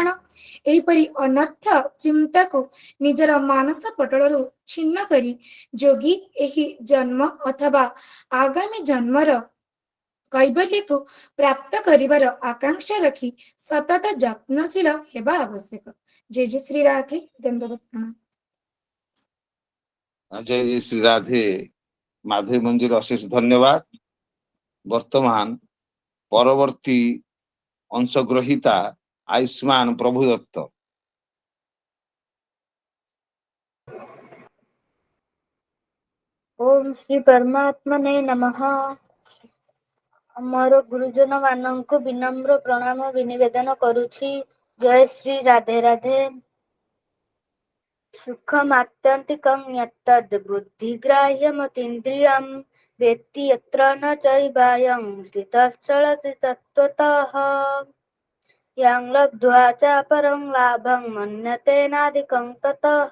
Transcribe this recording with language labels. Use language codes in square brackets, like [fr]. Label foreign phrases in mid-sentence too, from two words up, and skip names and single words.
[or] ଏହିପରି ଅନର୍ଥ ଚିନ୍ତାକୁ ନିଜର ମାନସ ପଟଳରୁ ଛିନ୍ନ କରି ଯୋଗୀ ଏହି ଜନ୍ମ ଅଥବା ଆଗାମୀ ଜନ୍ମର କୈବଲ୍ୟକୁ ପ୍ରାପ୍ତ କରିବାର ଆକାଂକ୍ଷା ରଖି ସତତ ଯତ୍ନଶୀଳ ହେବା ଆବଶ୍ୟକ। ଜୟ ଜୟ ଶ୍ରୀ ରାଧେ। ଦଣ୍ଡବତ ପ୍ରଣାମ। ଜୟ ଜୟ ଶ୍ରୀ ରାଧେ। ମାଧବୀ ମନ୍ଦିର ଅଶେଷ ଧନ୍ୟବାଦ। ବର୍ତ୍ତମାନ ପରବର୍ତ୍ତୀ ଅଂଶଗ୍ରହୀତା ଆୟୁଷ୍ମାନ ପ୍ରଭୁ ଦତ୍ତ। [sa] ओम श्री परमात्मने नमः। [or] ମୋର ଗୁରୁଜନ ମାନଙ୍କୁ ବିନମ୍ର ପ୍ରଣାମ ନିବେଦନ କରୁଛି। ଜୟ ଶ୍ରୀ ରାଧେ ରାଧେ। [sa] सुखमात्यन्तिकं यत्तद् बुद्धिग्राह्यमतीन्द्रियं वेत्ति यत्र न चैवायं स्थितश्चलति तत्त्वतः। यं लब्ध्वा च परं लाभं मन्यते नाधिकं ततः।